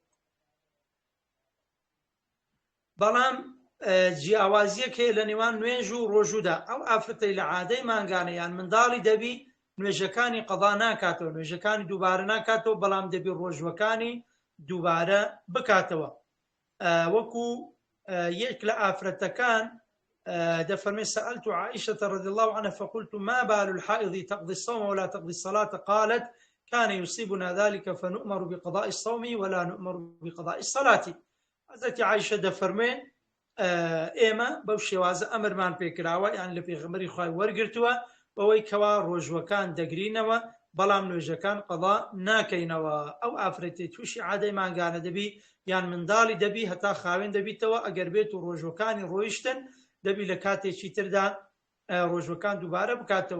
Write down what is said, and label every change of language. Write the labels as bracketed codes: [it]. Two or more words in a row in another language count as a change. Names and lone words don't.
[ckb] بەڵام جیاوازیەک هەیە لە نێوان نوێژ و ڕۆژوودا. ئەو ئافرەتەی لە عادەی مانگانە یان منداڵی دەبی نوێژەکانی قەضا ناکاتەوە، نوێژەکانی دووبارە ناکاتەوە، بەڵام دەبی ڕۆژوەکانی دووبارە بکاتەوە. وەکو یەک لە ئافرەتەکان دەفەرمێ [ar] سألت عائشة رضي الله عنها فقلت ما بال الحائض تقضي الصوم ولا تقضي الصلاة قالت كان يصيبنا ذلك فنؤمر بقضاء الصوم ولا نؤمر بقضاء الصلاة. [ckb] حضرت عائشة دەفەرمێ ئێمە بەو شێوازە ئەمرمان پێکراوە یان لە پێغەمبەری خوای وەرگرتووە بەوەی کەوا ڕۆژوەکان دەگرینەوە بەڵام نوێژەکان قەضا ناکەینەوە. ئەو ئافرەتی تووشی عادەی مانگانە دەبی یان منداڵی دەبی هەتا خاوێن دەبیتەوە ئەگەر بێت و ڕۆژوەکانی ڕۆیشتن دەبی لە کاتێکی تردا ڕۆژوەکان دووبارە بکاتەوە.